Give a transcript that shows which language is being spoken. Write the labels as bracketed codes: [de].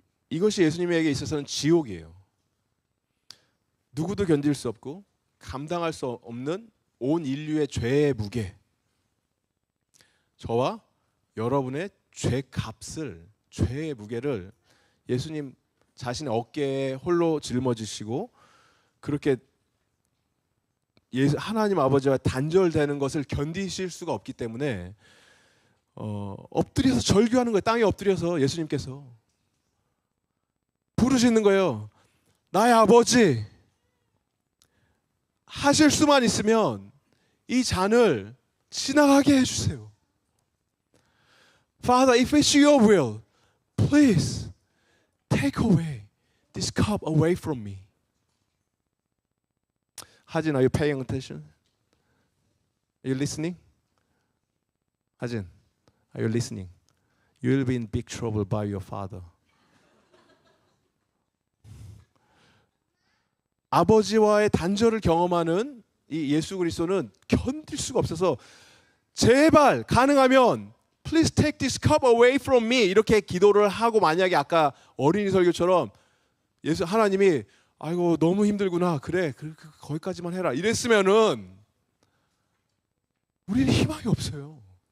[ko] 이것이 예수님에게 있어서는 지옥이에요. 누구도 견딜 수 없고 감당할 수 없는 온 인류의 죄의 무게, 저와 여러분의 죄값을, 죄의 무게를 예수님 자신의 어깨에 홀로 짊어지시고 그렇게 하나님 아버지와 단절되는 것을 견디실 수가 없기 때문에 엎드려서 절규하는 거예요. 땅에 엎드려서 예수님께서 부르시는 거예요. 나의 아버지, 하실 수만 있으면 이 잔을 지나가게 해주세요. [en] Father, if it's your will, please take away this cup away from me. 하진, are you paying attention? Are you listening? 하진, are you listening? You will be in big trouble by your father. [ko] 아버지와의 단절을 경험하는 이 예수 그리스도는 견딜 수가 없어서 제발 가능하면 [en] Please take this cup away from me [ko] 이렇게 기도를 하고, 만약에 아까 어린이 설교처럼 하나님이 아이고 너무 힘들구나, 그래 거기까지만 해라 이랬으면은 우리는 희망이 없어요.